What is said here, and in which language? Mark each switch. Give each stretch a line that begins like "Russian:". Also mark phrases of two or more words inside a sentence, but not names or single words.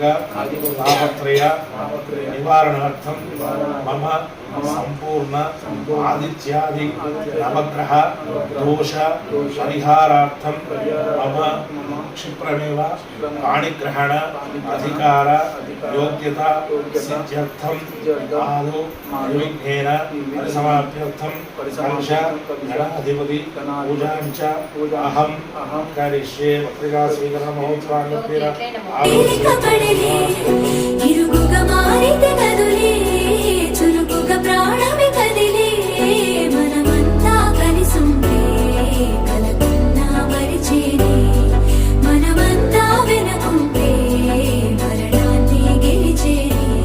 Sanskrit: तापत्रय निवारणार्थं मम संपूर्ण आदित्यादि नवग्रह दोष परिहारार्थं मम क्षिप्रमेव पाणिग्रहण अधिकार योग्यता सिद्ध्यर्थं आदौ निर्विघ्नेन परिसमाप्त्यर्थं कलश गणाधिपति पूजां च अहं करिष्ये पत्रिका स्वीकरण महोत्सवाङ्गत्वेन
Telugu: తేలిక పడలే ఇరుగుగా మారితే కదులే చురుకుగా ప్రాణమే కదిలే మనమంతా కలిసుంటే కలకున్నా మరిచేనే మనమంతా వెనకుంటే మరణాన్ని గెలిచేనే